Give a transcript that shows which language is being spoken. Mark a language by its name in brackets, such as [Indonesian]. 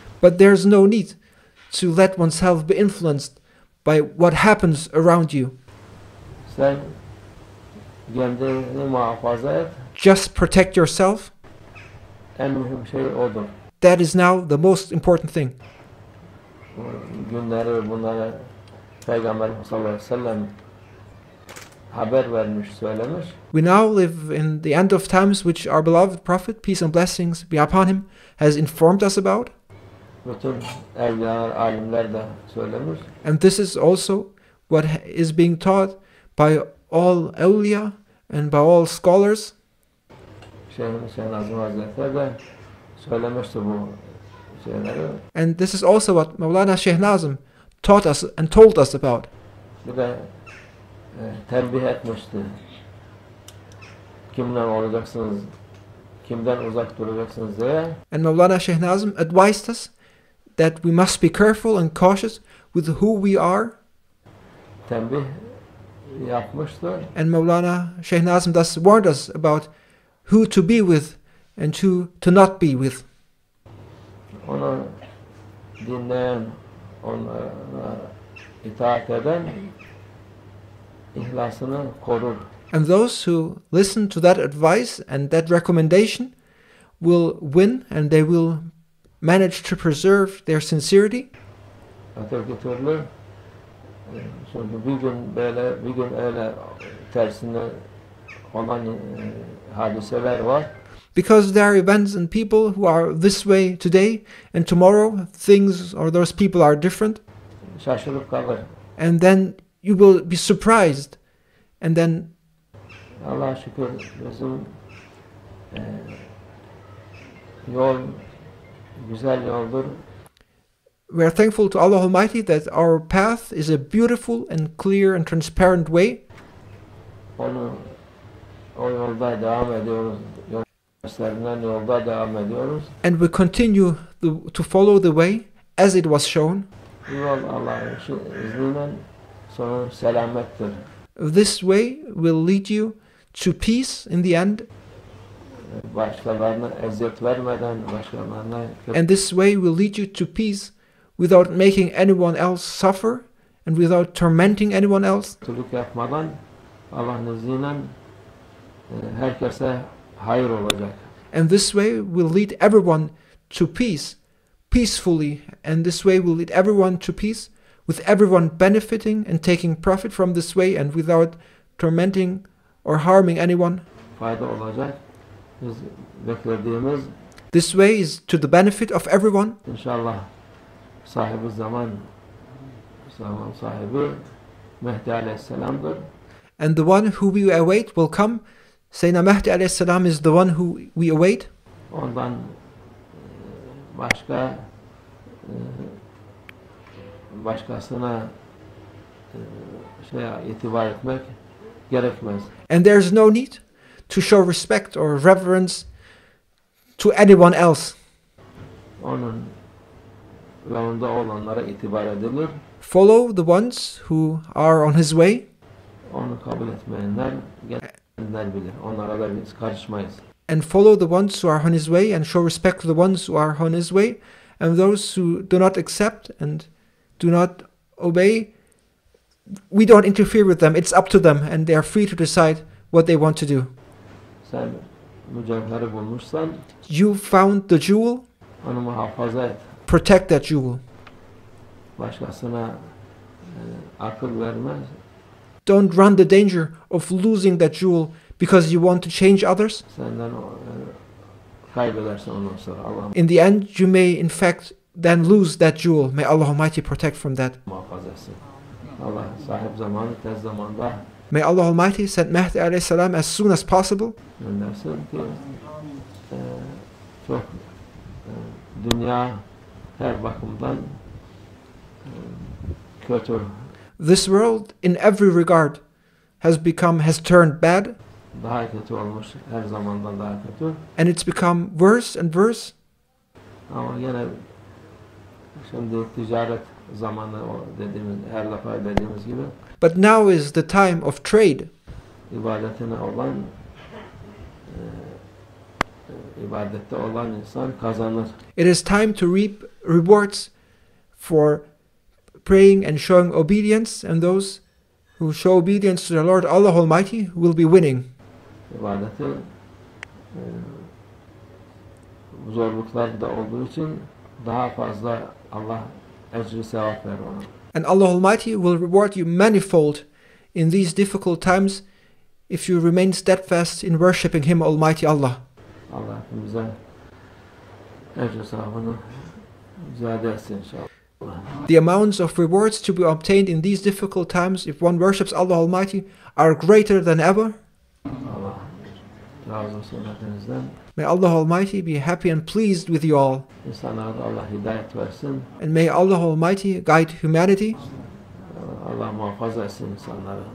[English] But there's no need to let oneself be influenced by what happens around you. [Turkish] Sen kendini muhafaza et. [English] Just protect yourself. [Turkish] En mühim şey odur. [English] That is now the most important thing. [Turkish] Bu günleri bunlara Peygamber sallallahu aleyhi ve sellem haber vermiş, söylemiş. [English] We now live in the end of times, which our beloved Prophet, peace and blessings be upon him, has informed us about. [Turkish] Bütün evliyalar, alimler de söylemiş. [English] And this is also what is being taught by all awliya and by all scholars. [Turkish] Şeyh Nazım Hazretleri de söylemişti bu şeyleri. [English] And this is also what Mawlana Shaykh Nazim taught us and told us about. [Turkish] Bir de tembih etmişti. Kimden olacaksınız, kimden uzak duracaksınız diye. [English] And Mawlana Shaykh Nazim advised us that we must be careful and cautious with who we are. [Turkish] Tembih yapmıştı. [English] And Mawlana Shaykh Nazim thus warned us about who to be with and who to not be with. [Turkish] Onu dinleyen, ona itaat eden ihlasını korur. [English] And those who listen to that advice and that recommendation will win, and they will manage to preserve their sincerity. [Turkish] Öteki türlü çünkü bir gün böyle, bir gün öyle tersine olan hadiseler var. [English] Because there are events and people who are this way today, and tomorrow things or those people are different. [Turkish] Şaşırıp kalır. [English] And then you will be surprised. And then [Turkish] Allah'a şükür bizim yol güzel yoldur. [English] we are thankful to Allah Almighty that our path is a beautiful and clear and transparent way. [Turkish] O yolda devam ediyoruz. Gösterilen yolda devam ediyoruz. [English] And we continue to follow the way as it was shown. [Turkish] Yol Allah'ın izniyle sonu selamettir. [English] This way will lead you to peace in the end, [Turkish] Başkalarına eziyet vermeden, başkalarına [English] and this way will lead you to peace without making anyone else suffer and without tormenting anyone else. [Turkish] kötülük yapmadan Allah'ın izniyle herkese hayır olacak. [English] And this way will lead everyone to peace, peacefully, and this way will lead everyone to peace, with everyone benefiting and taking profit from this way and without tormenting or harming anyone. [Turkish] Fayda olacak. Biz beklediğimiz [English] This way is to the benefit of everyone. [Turkish] inşallah sahibi zaman sahibi Mehdi Aleyhisselam'dır. [English] And the one who we await will come. Sayyidina Mahdi alayhi salam is the one who we await. [Turkish] Ondan başka başkasına itibar etmek gerekmez. [English] And there's no need to show respect or reverence to anyone else. [Turkish] Onun yolunda olanlara itibar edilir. [English] Follow the ones who are on his way, [Turkish] Onu kabul etmeyenler kendiler bilir. Onlara da biz karışmayız. [English] and follow the ones who are on his way and show respect to the ones who are on his way, and those who do not accept and do not obey, we don't interfere with them. It's up to them, and they are free to decide what they want to do. [Turkish] Sen mücevheri bulmuşsan [English] You found the jewel, [Turkish] onu muhafaza et. [English] protect that jewel. [Turkish] Başkasına akıl vermez. [English] Don't run the danger of losing that jewel because you want to change others. [Turkish] Senden kaybedersin ondan sonra. Allah [English] In the end, you may in fact then lose that jewel. May Allah Almighty protect from that. [Turkish] muhafaza etsin. Allah sahip zamanı tez zamanda [English] May Allah Almighty send Mahdi alayhi salam as soon as possible, [Turkish] göndersin ki çok dünya her bakımdan kötü. [English] This world in every regard has turned bad, [Turkish] Daha kötü olmuş, her zamandan daha kötü. [English] and it's become worse and worse. [Turkish] Ama yine şimdi ticaret zamanı dediğimiz, her defa dediğimiz gibi [English] But now is the time of trade. [Turkish] ibadetine olan ibadette olan insan kazanır. [English] It is time to reap rewards for praying and showing obedience, and those who show obedience to the Lord Allah Almighty will be winning. [Turkish] İbadeti zorluklar da olduğu için daha fazla Allah ecri sevap verir ona. [English] And Allah Almighty will reward you manifold in these difficult times if you remain steadfast in worshipping Him, Almighty Allah. [Turkish] Allah hepimize ecri sevabını ziyade etsin inşallah. [English] The amounts of rewards to be obtained in these difficult times if one worships Allah Almighty are greater than ever. [Turkish] Allah razı olsun hepinizden. [English] May Allah Almighty be happy and pleased with you all. [Turkish] İnsanlara da Allah hidayet versin. [English] And may Allah Almighty guide humanity. [Turkish] Allah muhafaza etsin insanları.